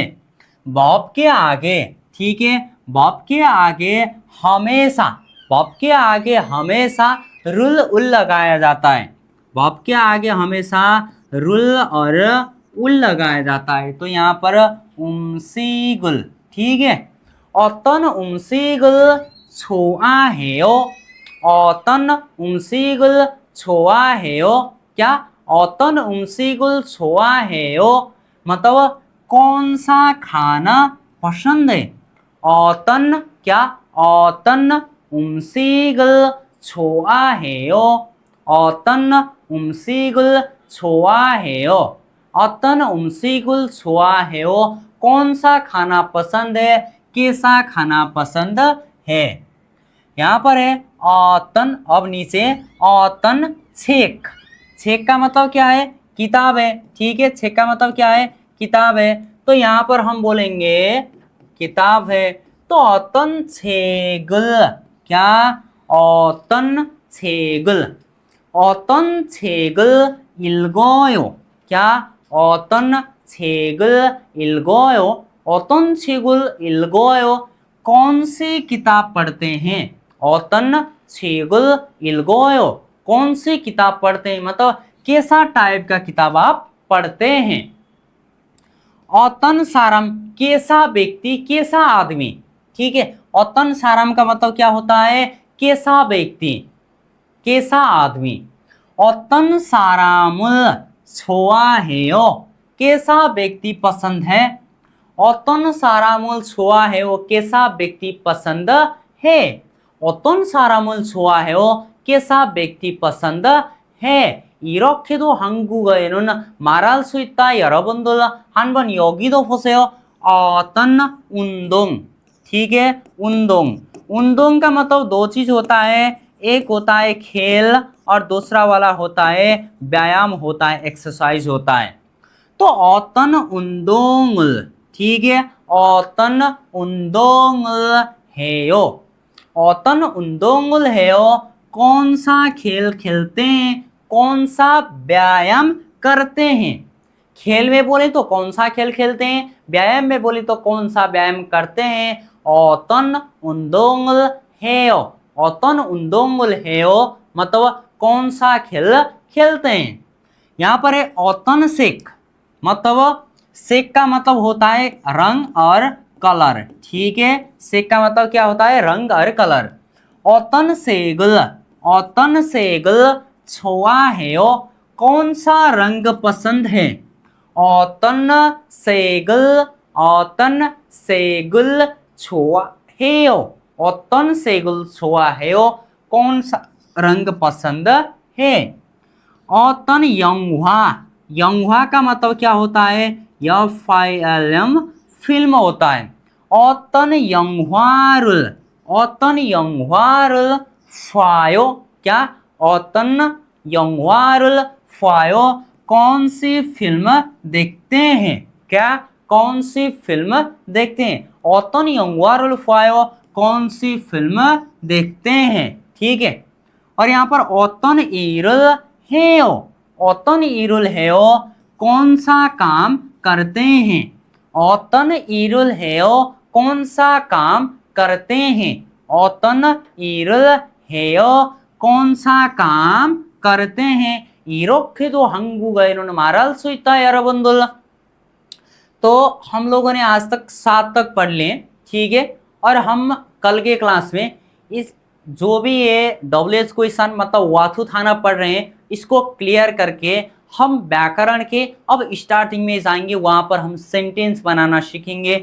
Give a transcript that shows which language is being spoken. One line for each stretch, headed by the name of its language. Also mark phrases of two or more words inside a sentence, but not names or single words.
Hindi: वर्ब के आगे, ठीक है, वर्ब के आगे हमेशा, वर्ब के आगे हमेशा
Korean: 를 을
Hindi: लगाया जाता है। वर्ब के आगे हमेशा रुल और उल लगाया जाता है। तो यहाँ पर उमसीगुल। ठीक है,
Korean: 어떤 음식을 좋아해요, 어떤 음식을 좋아해요, क्या, 어떤 음식을 좋아해요
Hindi: मतलब कौन सा खाना पसंद है। 어떤 क्या,
Korean: 어떤 음식을 좋아해요, 어떤 음식을 좋아해요, 어떤 음식을 좋아해요
Hindi: कौन सा खाना पसंद है, कैसा खाना पसंद है। यहाँ पर है औतन, अब नीचे
Korean: 어떤 책.
Hindi: छेक का मतलब क्या है, किताब है, ठीक है। छेक का मतलब क्या है, किताब है। तो यहाँ पर हम बोलेंगे किताब है, तो
Korean: 어떤 책을, क्या, 어떤 책을, 어떤 책을 읽어요, क्या, 어떤 책을 읽어요, 어떤 책을 읽어요,
Hindi: कौन सी किताब पढ़ते हैं,
Korean: 어떤 책을 읽어요,
Hindi: कौन सी किताब पढ़ते हैं, मतलब कैसा टाइप का किताब आप पढ़ते हैं।
Korean: 어떤 사람,
Hindi: कैसा व्यक्ति, कैसा आदमी, ठीक है।
Korean: 어떤 사람
Hindi: का मतलब क्या होता है, कैसा व्यक्ति, कैसा आदमी।
Korean: 어떤 사람을 좋아해요,
Hindi: कैसा व्यक्ति पसंद है।
Korean: 어떤 사람을 좋아해요,
Hindi: कैसा व्यक्ति पसंद है।
Korean: 어떤 사람을 좋아해요,
Hindi: कैसा व्यक्ति पसंद है।
Korean: 이렇게도 한국어에는 말할 수 있다। 여러분들 한번 여기도 보세요। 어떤 운동,
Hindi: ठीक है, 운동, 운동 का मतलब दो चीज होता है, एक होता है खेल और दूसरा वाला होता है व्यायाम होता है, एक्सरसाइज होता है।
Korean: तो 어떤 운동을,
Hindi: ठीक है,
Korean: 어떤 운동을 해요, 어떤 운동을 해요,
Hindi: कौन सा खेल खेलते हैं, कौन सा व्यायाम करते हैं। खेल में बोले तो कौन सा खेल खेलते हैं, व्यायाम में बोले तो कौन सा व्यायाम करते हैं।
Korean: 어떤 운동을 해요, 어떤 운동을 해요
Hindi: मतलब कौन सा खेल खेलते हैं। यहाँ पर है
Korean: 어떤 색,
Hindi: मतलब सेक का मतलब होता है रंग और कलर, ठीक है। सेक का मतलब क्या होता है, रंग और कलर।
Korean: 어떤 색을, 어떤 색을 좋아해요,
Hindi: कौन सा रंग पसंद है।
Korean: 어떤 색을, 어떤 색을 좋아해요, 어떤 색을 좋아해요, औतन सेगल 좋아해요,
Hindi: कौन सा रंग पसंद है।
Korean: 어떤 영화,
Hindi: 영화 का मतलब क्या होता है, यह फिल्म, फिल्म होता है।
Korean: 어떤 영화를, 어떤 영화를 봐요, क्या, 어떤 영화를 봐요,
Hindi: कौन सी फिल्म देखते हैं, क्या, कौन सी फिल्म देखते हैं।
Korean: 어떤 영화를 봐요,
Hindi: कौन सी फिल्म देखते हैं, ठीक है। और यहाँ पर
Korean: 어떤 일을 해요, 어떤 일을 해요,
Hindi: कौन सा काम करते हैं।
Korean: 어떤 일을 해요,
Hindi: कौन सा काम करते हैं।
Korean: 어떤 일을 해요,
Hindi: कौन सा काम करते हैं।
Korean: 이렇게도 한국어에는 말할 수 있다 여러분들।
Hindi: तो हम लोगों ने आज तक 7 तक पढ़ लिए, ठीक है। और हम कल के क्लास में इस जो भी ये
English: WH question
Hindi: मतलब वाथु थाना पढ़ रहे हैं, इसको क्लियर करके हम व्याकरण के अब स्टार्टिंग में जाएंगे, वहां पर हम सेंटेंस बनाना सीखेंगे।